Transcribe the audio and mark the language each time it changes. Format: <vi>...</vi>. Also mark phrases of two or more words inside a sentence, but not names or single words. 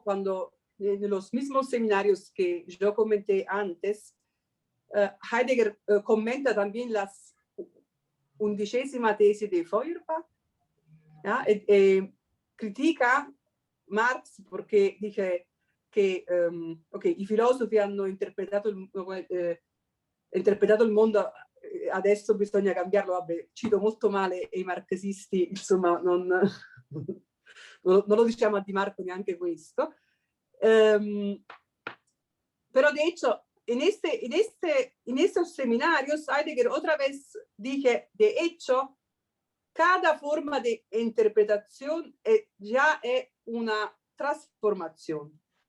<es>Cuando en los mismos seminarios que yo comenté antes, Heidegger comenta también las 11ª tesis de Feuerbach, ¿ya? Critica Marx porque dice</es> <it>che i filosofi hanno interpretato il mondo, adesso bisogna cambiarlo. Vabbè, cito molto male i marxisti, insomma non lo diciamo a Di Marco neanche questo.</it> <es>Pero de hecho, en estos seminarios, Heidegger otra vez dije, de hecho, cada forma de interpretación ya es una transformación.</es>